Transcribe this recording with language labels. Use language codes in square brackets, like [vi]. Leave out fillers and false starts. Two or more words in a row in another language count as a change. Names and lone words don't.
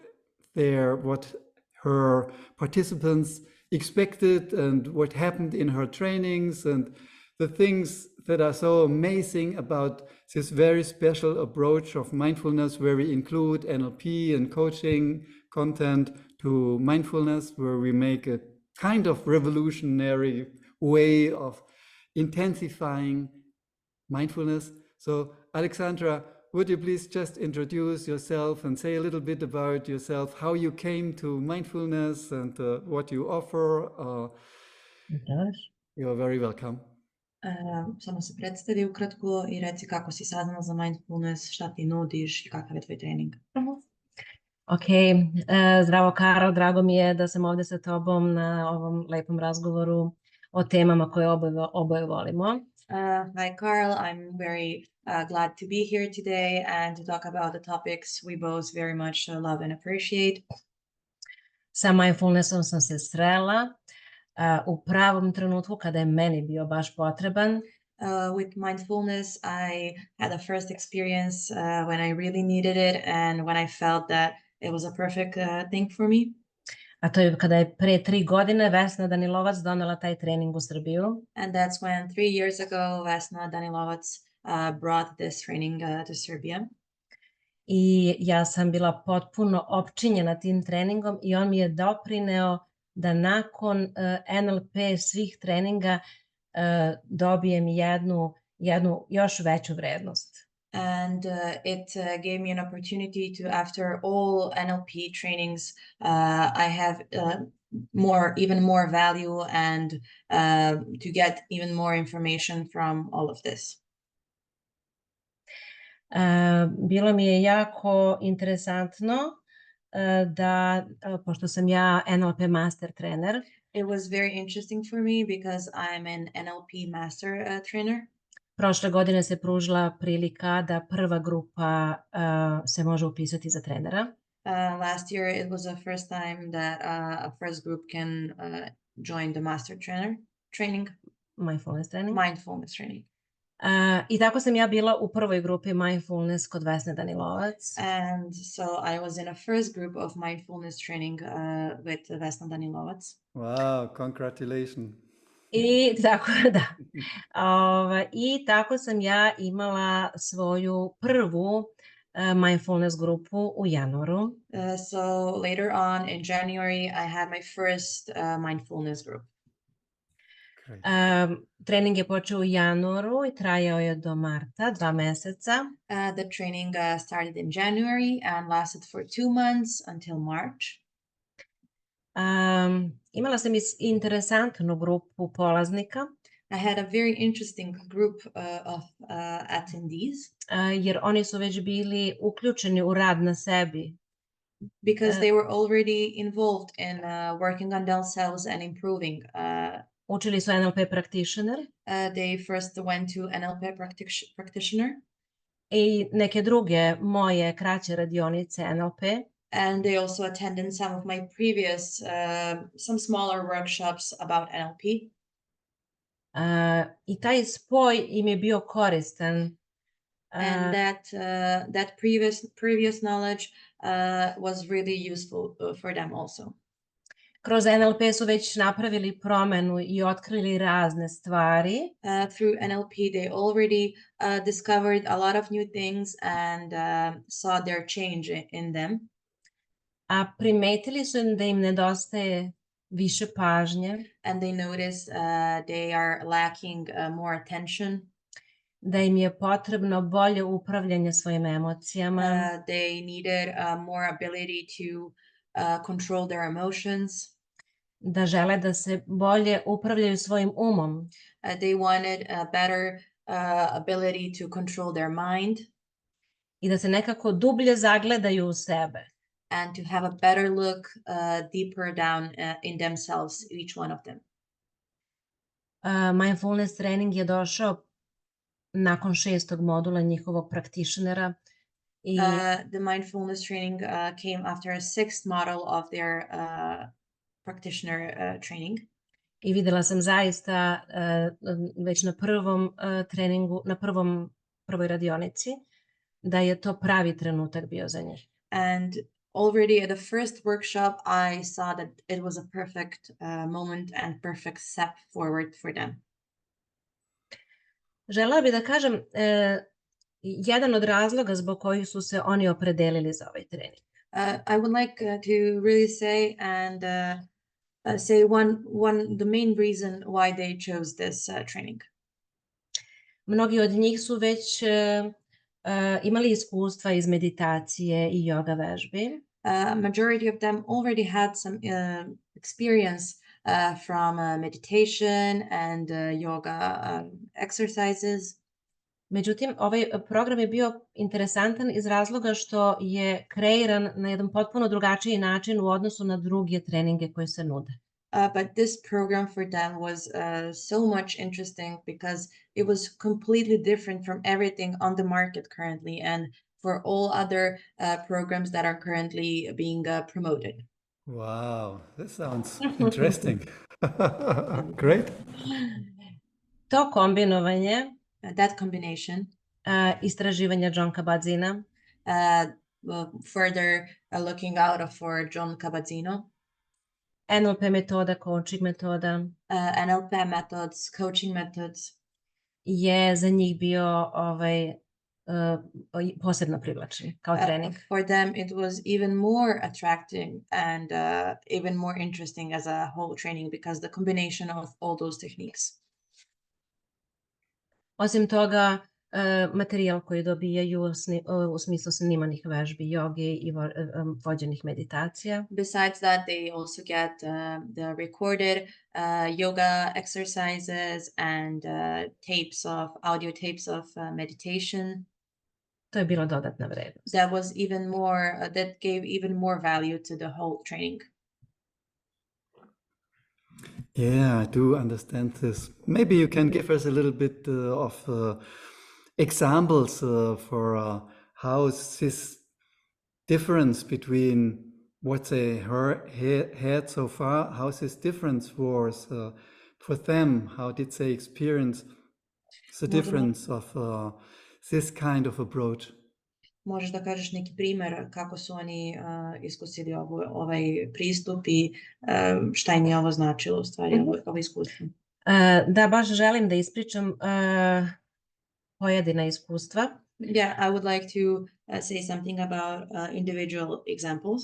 [en] her participants expected, and what happened in her trainings, and the things that are so amazing about this very special approach of mindfulness, where we include NLP and coaching content to mindfulness, where we make a kind of revolutionary way of intensifying mindfulness. So, Aleksandra, would you please just introduce yourself and say a little bit about yourself, how you came to mindfulness and what you offer? You're very welcome. [sr] Samo se predstavi ukratko i reci kako si saznala za mindfulness, šta ti nudiš i kakav je tvoj trening. Ok, zdravo Karol, drago mi je da sam ovdje sa tobom na ovom lepom razgovoru o temama koje oboje volimo. [en] Hi Carl, I'm very glad to be here today and to talk about the topics we both very much love and appreciate. [sr] Sa mindfulnessom sam se srela u pravom trenutku kada je meni bio baš potreban. [en] With mindfulness, I had a first experience when I really needed it and when I felt that it was a perfect thing for me. [sr] A to je kada je pre 3 godine Vesna Danilovac donela taj trening u Srbiju. [en] And that's when 3 years ago Vesna Danilovac brought this training to Serbia. [sr] I ja sam bila potpuno opčinjena tim treningom i on mi je doprineo da nakon NLP svih treninga dobijem jednu još veću vrednost. [en] And it gave me an opportunity to, after all NLP trainings, I have even more value and to get even more information from all of this. [sr] Bilo mi je jako interesantno da, pošto sam ja NLP master trener. [en] It was very interesting for me because I'm an NLP master trainer. [sr] Prošle godine se pružila prilika da prva grupa se može upisati za trenera. [en] Last year it was the first time that a first group can join the master training. Mindfulness training. [sr] I tako sam ja bila u prvoj grupi Mindfulness kod Vesne Danilovac. [en] And so I was in a first group of mindfulness training with Vesna Danilovac. Wow, congratulations. [sr] I tako, da. I tako sam ja imala svoju prvu mindfulness grupu u januaru. [en] So later on in January I had my first mindfulness group. [sr] Trening je počeo u januaru i trajao je do marta, 2 meseca. [en] The training started in January and lasted for 2 months until March. [sr] Imala sam interesantnu grupu polaznika. [en] I had a very interesting group of attendees. [sr] Jer oni su već bili uključeni u rad na sebi. [en] Because they were already involved in working on themselves and improving. [sr] Učili su NLP practitioner. [en] They first went to NLP practitioner. [sr] I neke druge moje kraće radionice NLP. [en] And they also attended some of my previous, some smaller workshops about NLP. [sr] I taj spoj im je bio koristan. [en] And that previous knowledge was really useful for them also. [sr] Kroz NLP su već napravili promenu i otkrili razne stvari. [en] Through NLP they already discovered a lot of new things and saw their change in them. [sr] A primetili su da im nedostaje više pažnje. [en] And they noticed they are lacking more attention. [sr] Da im je potrebno bolje upravljanje svojim emocijama. [en] They needed more ability to control their emotions. [sr] Da žele da se bolje upravljaju svojim umom. [en] They wanted a better ability to control their mind. [sr] I da se nekako dublje zagledaju u sebe. [en] And to have a better look deeper down in themselves, each one of them. Mindfulness training [sr] je došao nakon 6. modula njihovog practitionera. [en] The mindfulness training came after a 6th model of their practitioner training. [sr] I videla sam zaista već na prvom treningu, na prvoj radionici, da je to pravi trenutak bio za njih. [en] And already at the first workshop, I saw that it was a perfect moment and perfect step forward for them. [sr] Želela bih da kažem jedan od razloga zbog kojih su se oni opredelili za ovaj trening. [en] I would like to really say and say the main reason why they chose this training. [sr] Mnogi od njih su već imali iskustva iz meditacije I yoga vežbi. [en] Majority of them already had some experience from meditation and yoga exercises. [sr] Međutim, ovaj program je bio interesantan iz razloga što je kreiran na jedan potpuno drugačiji način u odnosu na druge treninge koje se nude. [en] But this program for them was so much interesting because it was completely different from everything on the market currently and for all other programs that are currently being promoted. Wow, this sounds interesting. Great. [sr] To kombinovanje [en] That combination [sr] istraživanja John Kabat-Zina, [en] further looking out for John Kabat-Zino, [sr] NLP metoda, coaching metoda, [en] NLP methods, coaching methods, [sr] je za njih bio posebno privlačan kao trening. [en] For them it was even more attracting and even more interesting as a whole training because the combination of all those techniques. [sr] Osim toga, materijal koji dobijaju u smislu snimanih vežbi joge I vođenih meditacija. [en] Besides that, they also get the recorded yoga exercises and audio tapes of meditation. [sr] To je bilo dodatna vrednost. [en] That was even more, that gave even more value to the whole training. Yeah, I do understand this. Maybe you can give us a little bit of examples for how this difference between what they had so far, how this difference was for them, how did they experience the difference of this kind of approach? [sr] Možeš da kažeš neki primer kako su oni iskusili ovaj pristup I šta im je ovo značilo u stvari, ovo iskustvo. Da, baš želim da ispričam pojedina iskustva. [en] Yeah, I would like to say something about individual examples.